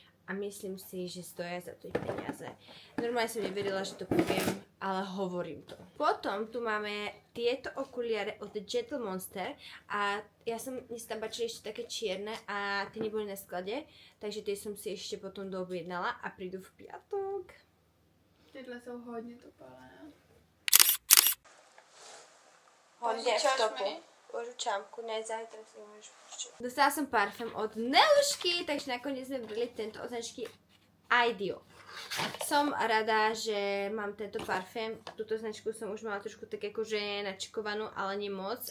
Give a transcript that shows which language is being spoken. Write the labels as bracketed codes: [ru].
[sk] A myslím si, že stoja za to ich peniaze. Normálne som neverila, že to poviem, ale hovorím to. Potom tu máme tieto okuliare od The Gentle Monster a ja som dnes tam bačila ešte také čierne a tie neboli na sklade, takže tie som si ešte potom doobjednala a prídu v piatok. [cs] Tyhle jsou hodně topalé. [sk] Hodne v topu. Požičamku, ne, zajtra si môžeš požičať. Dostala som parfém od Nelušky, takže nakoniec sme brali tento od značky Ideal. Som rada, že mám tento parfém. Túto značku som už mala trošku tak akože načikovanú, ale nie moc.